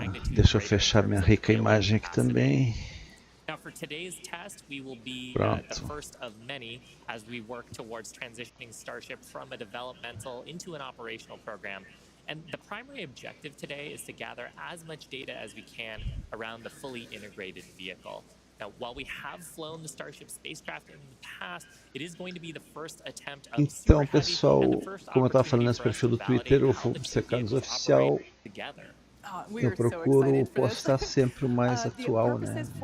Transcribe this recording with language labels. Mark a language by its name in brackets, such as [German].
[Portuguese] Deixa eu fechar minha rica imagem aqui também. [English] Now, for today's test, we will be the first of many as we work towards transitioning Starship from a developmental into an operational program. And the primary objective today is to gather as much data as we can around the fully integrated vehicle. Now, while we have flown the Starship spacecraft in the past, it is going to be the first attempt of [Portuguese] Então, pessoal, como eu estava falando nesse perfil do Twitter, o Obcecados oficial, eu procuro postar sempre o mais atual, né?